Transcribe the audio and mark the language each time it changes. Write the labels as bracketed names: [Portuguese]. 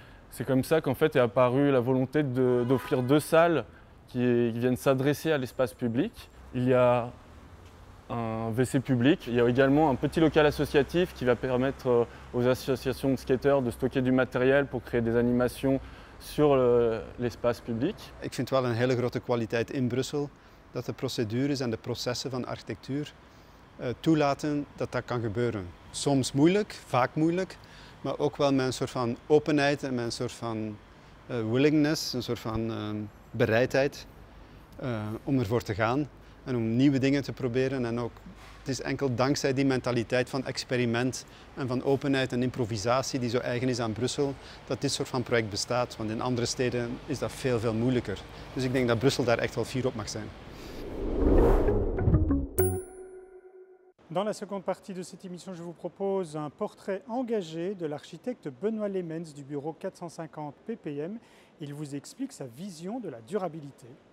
[French] C'est comme ça qu'en fait est apparue la volonté d'offrir 2 salles qui viennent s'adresser à l'espace public. Il y a un WC public, il y a également un petit local associatif qui va permettre aux associations de skateurs de stocker du matériel pour créer des animations sur l'espace public. [Dutch] Ik vind wel een hele grote kwaliteit in Brussel dat de procedures en de processen van architectuur toelaten dat dat kan gebeuren. Soms moeilijk, vaak moeilijk, maar ook wel met een soort van openheid en met een soort van willingness, een soort van bereidheid om ervoor te gaan en om nieuwe dingen te proberen. En ook, het is enkel dankzij die mentaliteit van experiment en van openheid en improvisatie die zo eigen is aan Brussel, dat dit soort van project bestaat. Want in andere steden is dat veel moeilijker. Dus ik denk dat Brussel daar echt wel fier op mag zijn. [French] Dans la seconde partie de cette émission, je vous propose un portrait engagé de l'architecte Benoît Lemens du bureau 450 ppm. Il vous explique sa vision de la durabilité.